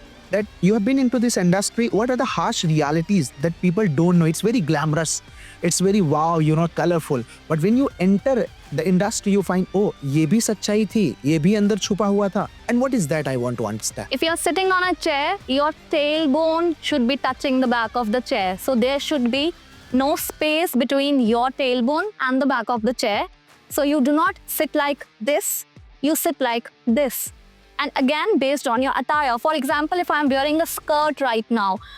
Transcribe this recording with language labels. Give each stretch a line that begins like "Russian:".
English: That you have been into this industry, what are the harsh realities that people don't know? It's very glamorous, it's very wow, colorful. But when you enter the industry, you find, oh,
Hindi: ये भी सच्चाई थी, ये भी अंदर छुपा हुआ था.
English: And what is that? I want to understand. If you're sitting on a chair, your tailbone should be touching the back of the chair. So there should be no space between your tailbone and the back of the chair. So you do not sit like this, you sit like this. And again, based on your attire. For example, if I'm wearing a skirt right now.